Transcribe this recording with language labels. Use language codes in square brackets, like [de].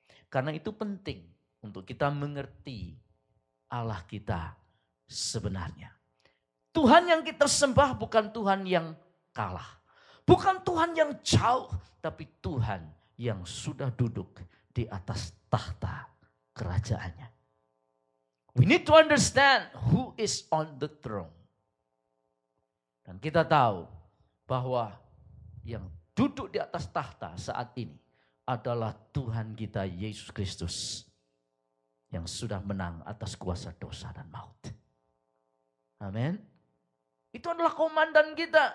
[id] Karena itu penting untuk kita mengerti Allah kita sebenarnya. Tuhan yang kita sembah bukan Tuhan yang kalah. Bukan Tuhan yang jauh, tapi Tuhan yang sudah duduk di atas tahta kerajaannya. [en] We need to understand who is on the throne. [id] Dan kita tahu bahwa yang duduk di atas tahta saat ini adalah Tuhan kita Yesus Kristus yang sudah menang atas kuasa dosa dan maut. Amin. Itu adalah komandan kita.